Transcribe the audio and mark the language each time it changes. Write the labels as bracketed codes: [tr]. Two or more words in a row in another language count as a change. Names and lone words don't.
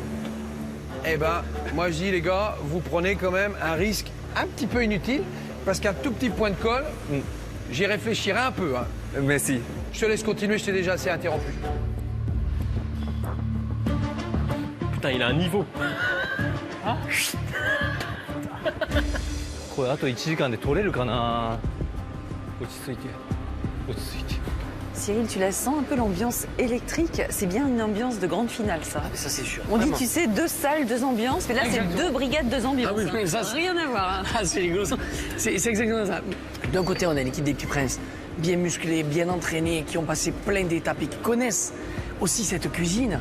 [fr] Eh ben, moi je dis les gars, vous prenez quand même un risque un petit peu inutile, parce qu'un tout petit point de colle, j'y réfléchirai un peu. Hein. Merci. Je te laisse continuer, je t'ai déjà assez interrompu. Putain, il a un niveau. [ja] これあと1時間で取れるかな。落ち着いて。落ち着いて。 [fr] Cyril, tu la sens un peu l'ambiance électrique? C'est bien une ambiance de grande finale, ça. Ah, ça c'est sûr. On dit, Vraiment. tu sais, 2 salles, 2 ambiances, mais là, c'est Exactement. 2 brigades, 2 ambiances. Ah oui, mais ça, Rien à voir. Hein. Ah, c'est rigolo. C'est exactement ça. D'un côté, on a l'équipe des Petits Princes, bien musclés, bien entraînés, qui ont passé plein d'étapes et qui connaissent aussi cette cuisine.